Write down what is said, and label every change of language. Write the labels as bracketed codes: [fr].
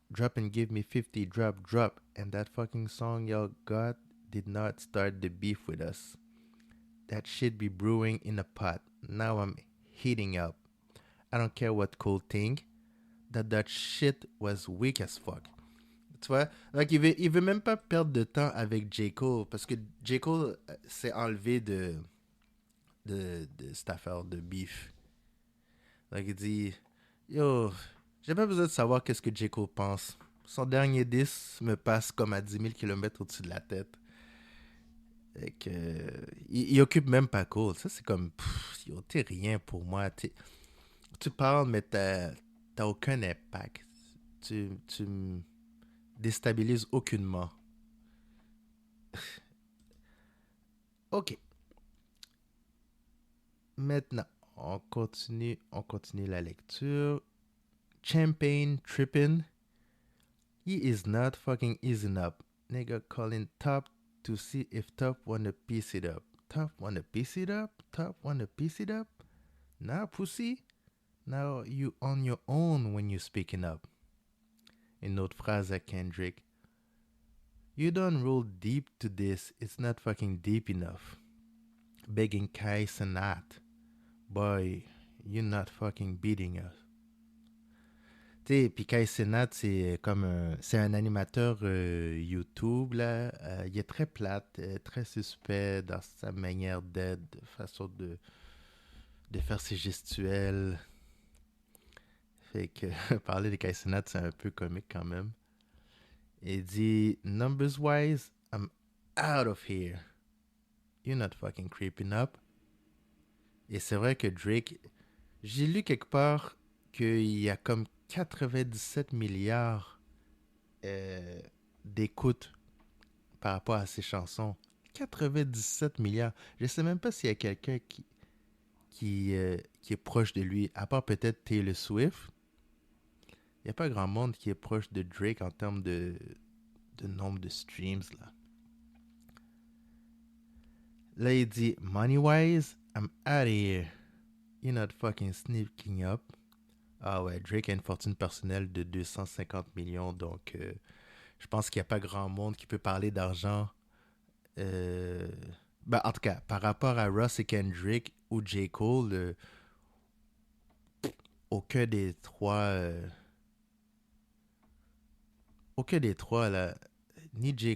[en] Drop and give me 50, drop. And that fucking song y'all got did not start the beef with us. That shit be brewing in a pot. Now I'm heating up. I don't care what Cole think. That shit was weak as fuck. [fr] Tu vois? Donc il veut même pas perdre de temps avec J. Cole parce que J. Cole s'est enlevé de cette affaire de beef. Donc il dit Yo, j'ai pas besoin de savoir qu'est-ce que J. Cole pense. Son dernier disque me passe comme à 10 000 km au-dessus de la tête. Et que, il occupe même pas Cole. Ça, c'est comme, yo, t'es rien pour moi. Tu parles, mais t'as aucun impact. Tu me déstabilises aucunement. Ok. Maintenant, on continue la lecture. [en] Champagne tripping. He is not fucking easing up. Nigga calling Top to see if Top wanna piece it up. Top wanna piece it up? Top wanna piece it up? Nah, pussy. Now you on your own when you speaking up. [fr] Une autre phrase à Kendrick. [en] You don't roll deep to this. It's not fucking deep enough. Begging Kai Sanat. Boy, you're not fucking beating us. [fr] Tu sais, puis Kai Cenat, c'est un animateur YouTube, là. Il est très plate, très suspect dans sa manière d'être, façon de faire ses gestuels. Fait que parler de Kai Cenat, c'est un peu comique quand même. Il dit, [en] numbers wise, I'm out of here. You're not fucking creeping up. [fr] Et c'est vrai que Drake, j'ai lu quelque part qu'il y a comme 97 milliards euh, d'écoutes par rapport à ses chansons. 97 milliards. Je sais même pas s'il y a quelqu'un qui est proche de lui, à part peut-être Taylor Swift. Il n'y a pas grand monde qui est proche de Drake en termes de nombre de streams. Là, il dit, [en] money-wise, I'm out of here. You're not fucking sneaking up. [fr] Ah ouais, Drake a une fortune personnelle de 250 millions, donc je pense qu'il n'y a pas grand monde qui peut parler d'argent. Euh, ben, en tout cas, par rapport à Russ et Kendrick ou J. Cole, aucun des trois, aucun des trois, là, ni J.